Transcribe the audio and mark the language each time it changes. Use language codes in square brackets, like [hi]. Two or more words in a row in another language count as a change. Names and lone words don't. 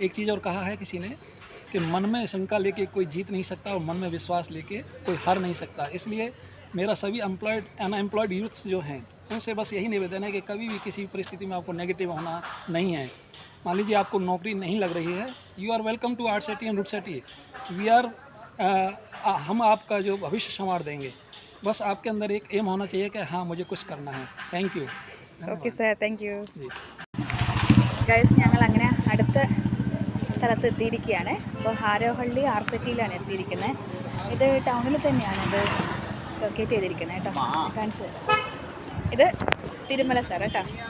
[hi] एक चीज़ और कहा है किसी ने कि मन में शंका लेके कोई जीत नहीं सकता और मन में विश्वास लेके कोई हार नहीं सकता। इसलिए मेरा सभी [en] unemployed youths [hi] जो हैं उनसे बस यही निवेदन है कि कभी भी किसी परिस्थिति में आपको नेगेटिव होना नहीं है। मान लीजिए आपको नौकरी नहीं लग रही है, [en] you are welcome to Art City and Root City. we are [hi] हम आपका जो भविष्य संवार देंगे। बस आपके अंदर एक एम होना चाहिए कि हाँ मुझे कुछ करना है। [en] thank you. okay sir, thank you. [ml] ഗൈസ്, ഞങ്ങൾ അങ്ങനെ അടുത്ത സ്ഥലത്ത് എത്തിയിരിക്കുകയാണ്. അപ്പോൾ ഹാരോഹള്ളി ആർസിറ്റിയിലാണ് എത്തിയിരിക്കുന്നത്. ഇത് ടൗണിൽ തന്നെയാണ് ഇത് ലൊക്കേറ്റ് ചെയ്തിരിക്കുന്നത് കേട്ടോ. കാണിച്ചു തരാം. ഇത് തിരുമല സാർ കേട്ടോ.